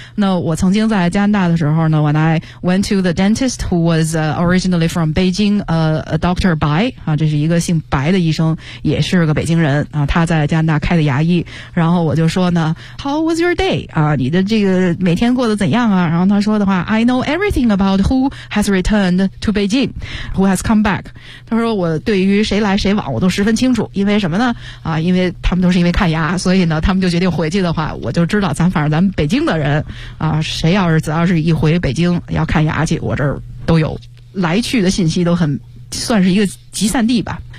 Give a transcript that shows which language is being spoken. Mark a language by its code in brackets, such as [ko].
[zh] 那我曾经在加拿大的时候呢， [en] when I went to the dentist who was originally from Beijing, a doctor [zh] 白啊，这是一个姓白的医生，也是个北京人啊，他在加拿大开的牙医。然后我就说呢 [en] how was your day? [zh] 啊，你的这个每天过得怎样啊？然后他说的话 [en] I know everything about who has returned to Beijing, who has come back. [zh] 他说我对于谁来谁往我都十分清楚。因为什么呢？啊，因为他们都是因为看牙，所以呢，他们就决定回去的话，我就知道咱们北京的人，啊，谁要是只要是一回北京要看牙去，我这儿都有来去的信息，都很算是一个集散地吧。